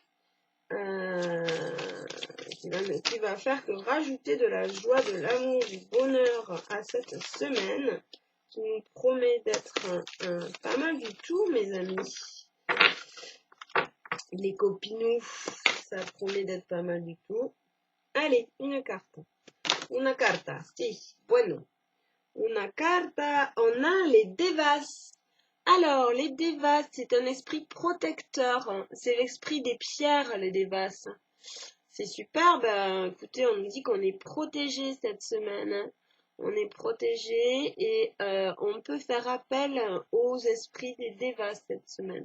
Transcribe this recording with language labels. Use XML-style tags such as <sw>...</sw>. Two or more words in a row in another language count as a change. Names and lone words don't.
<fr>Qui va faire que rajouter de la joie, de l'amour, du bonheur à cette semaine. Qui nous promet d'être pas mal du tout, mes amis. Les copinous, ça promet d'être pas mal du tout. Allez, une carte.</fr> <es>Una carta, si, bueno. Una carta,</es> <fr>on a les Devas. Alors, les Devas, c'est un esprit protecteur. C'est l'esprit des pierres, les Devas. C'est super, ben, écoutez, on nous dit qu'on est protégé cette semaine. On est protégé et on peut faire appel aux esprits des Devas cette semaine.</fr>